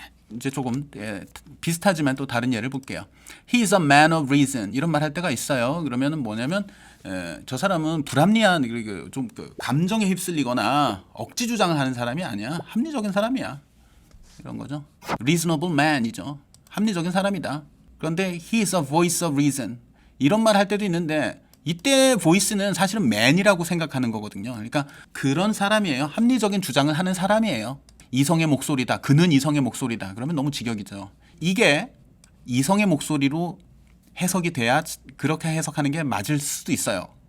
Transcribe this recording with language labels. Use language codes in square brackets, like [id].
[ko] 이제 조금 비슷하지만 또 다른 예를 볼게요. [en] He is a man of reason. [ko] 이런 말 할 때가 있어요. 그러면은 뭐냐면 저 사람은 불합리한 좀 감정에 휩쓸리거나 억지 주장을 하는 사람이 아니야. 합리적인 사람이야. 이런 거죠. [en] Reasonable man이죠. [ko] 합리적인 사람이다. [en] 그런데 he is a voice of reason. [ko] 이런 말 할 때도 있는데 이때 voice는 사실은 man이라고 생각하는 거거든요. 그러니까 그런 사람이에요. 합리적인 주장을 하는 사람이에요. 이성의 목소리다. 그는 이성의 목소리다. 그러면 너무 직역이죠. 이게 이성의 목소리로 해석이 돼야 그렇게 해석하는 게 맞을 수도 있어요.